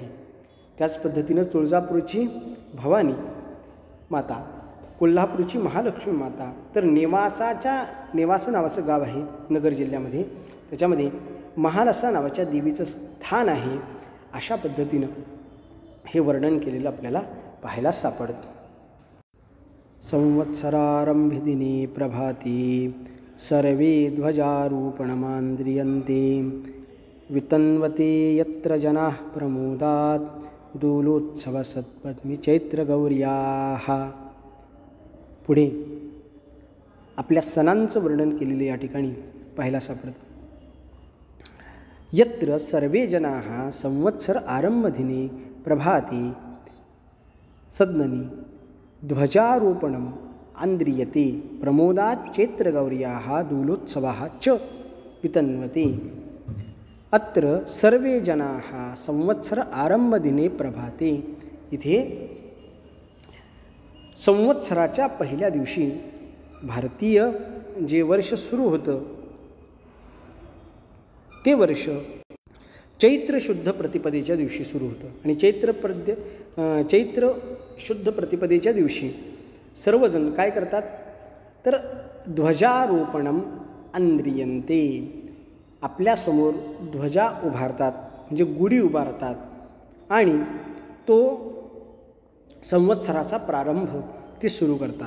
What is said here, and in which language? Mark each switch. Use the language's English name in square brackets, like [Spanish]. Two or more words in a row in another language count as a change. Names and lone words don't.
[Marathi] त्याच पद्धतीनं तुळजापूरची भवानी माता, कोल्हापूरची महालक्ष्मी माता. तर नेवासा नावाचं गाव आहे नगर जिल्ह्यामध्ये, त्याच्यामध्ये महालसा नावाच्या देवीचं स्थान आहे. अशा पद्धतीनं हे वर्णन केलेलं आपल्याला पाहायला सापडतं. [Sanskrit] संवत्सरारंभे दिने प्रभाती सर्वे ध्वजारूपणमान्द्रियन्ते वितन्वते यत्र जनाः प्रमोदात् दोलोत्सव सत्पद्मी चैत्रगौर्याः. [Marathi] पुढे आपल्या सणांचं वर्णन केलेलं या ठिकाणी पाहायला सापडतं. [Sanskrit] यत्र सर्वे जनाः संवत्सर आरंभदिने प्रभाते सद्मनि ध्वजारोपणम् आन्द्रियते प्रमोदात् चैत्रगौर्याः दोलोत्सवः च वितन्वते. अत्र सर्वे जनाः संवत्सर आरंभदिने प्रभाते. [Marathi] इथे संवत्सराच्या पहिल्या दिवशी भारतीय जे वर्ष सुरू होतं ते वर्ष चैत्र शुद्ध प्रतिपदेच्या दिवशी सुरू होतं. आणि चैत्र शुद्ध प्रतिपदेच्या दिवशी सर्वजण काय करतात तर [Sanskrit] ध्वजारोपणम आन्द्रियन्ते, [Marathi] आपल्यासमोर ध्वजा उभारतात, म्हणजे गुढी उभारतात आणि तो संवत्सराचा प्रारंभ ते सुरू करतात.